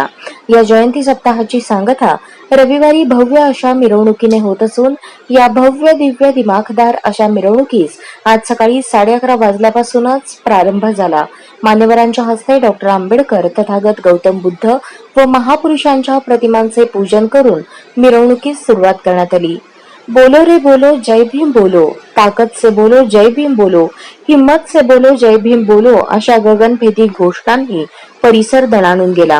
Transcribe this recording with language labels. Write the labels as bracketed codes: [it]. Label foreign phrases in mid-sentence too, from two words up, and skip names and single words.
[mr] या जयंती सप्ताहाची सांगता रविवारी भव्य अशा मिरवणुकीने होत असून या भव्य दिव्य दिमाखदार अशा मिरवणुकीस आज सकाळी 11:30 वाजल्यापासूनच प्रारंभ झाला. मान्यवरांच्या हस्ते डॉक्टर आंबेडकर, तथागत गौतम बुद्ध व महापुरुषांच्या प्रतिमांचे पूजन करून मिरवणुकीस सुरुवात करण्यात आली. [hi] बोलो रे बोलो जय भीम बोलो, ताकत से बोलो जय भीम बोलो, हिम्मत से बोलो जय भीम बोलो [mr] अशा गगनभेदी घोषणांनी परिसर दणाणून गेला.